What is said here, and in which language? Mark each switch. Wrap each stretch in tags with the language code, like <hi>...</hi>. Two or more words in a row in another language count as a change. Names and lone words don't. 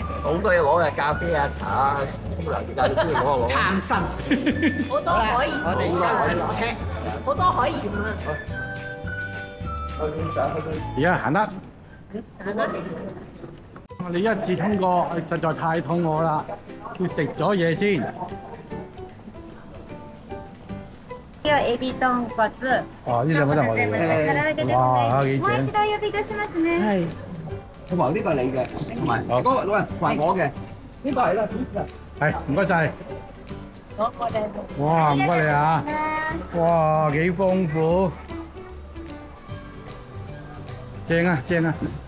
<yue>好多嘢攞嘅，咖啡啊、茶啊，咁啊，而家你中意攞就攞。貪心。好多好啦，海鹽，我哋而家去攞車。好多海鹽啊！而家行得。我哋一次通過，實在太肚餓啦，要食咗嘢先。</yue> <ja>今日エビ丼骨。</ja> <yue>哦，呢兩個都係我哋嘅。哇，幾</yue> <ja>もう一</ja> <yue>正！</yue> <ja>度お呼びいたしますね。</ja> <yue>係，同埋呢個係你嘅，同埋嗰個老人還我嘅，呢個係啦。係，唔該晒。我哋哇，唔該你啊！哇，幾豐富，正啊，正啊！</yue>